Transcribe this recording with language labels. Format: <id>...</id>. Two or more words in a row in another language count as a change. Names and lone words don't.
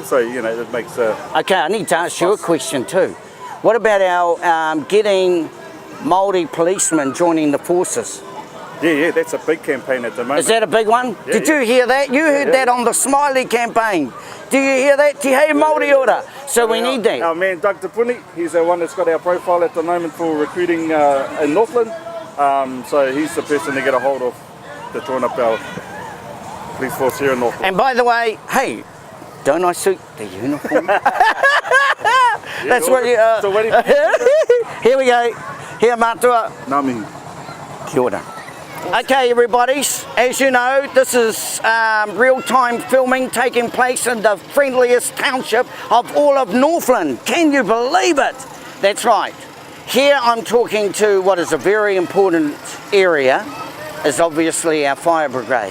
<en>So it makes Okay, I need to ask you a question too. What about our getting Māori policemen joining the forces? Yeah, that's a big campaign at the moment. Is that a big one? Yeah, Did you hear that? You heard that on the Smiley Campaign. Do you hear that?</en> <mi>Te hei Māori ora.</mi> <en>So we need that. Our man Doug Tapuni, he's the one that's got our profile at the moment for recruiting in Northland. So he's the person to get a hold of to join up our police force here in Northland. And by the way, hey, don't I suit the uniform? That's what you are. So Here we go. Here, Matua.</en> <mi>Ngā mihi. Kia ora.</mi> <en>Okay, everybody, as you know, this is real-time filming taking place in the friendliest township of all of Northland. Can you believe it? That's right. Here I'm talking to what is a very important area, is obviously our fire brigade.</en>